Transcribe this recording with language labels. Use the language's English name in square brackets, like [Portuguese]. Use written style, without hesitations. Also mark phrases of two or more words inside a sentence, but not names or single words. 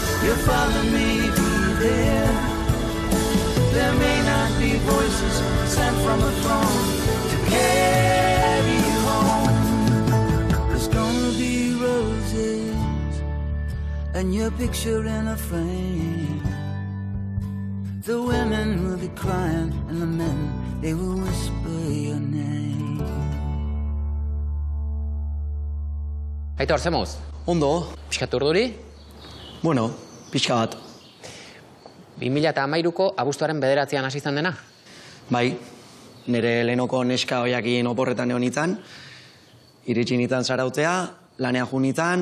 [English] you follow me through there? There may not be voices sent from a throne to carry you home. There's gonna be roses and your picture in a frame. The women will be crying and the men, they will whisper your name. [Basque] Aitor, zemuz? Ondo. Pixkat urduri? Bueno, pixka bat. 2013ko abuztuaren 9an hasi izan dena? Bai, nire lehenoko neska hoiakin oporretan egon nintzen, iritsi nintzen zarautzea, lanean jo nintzen,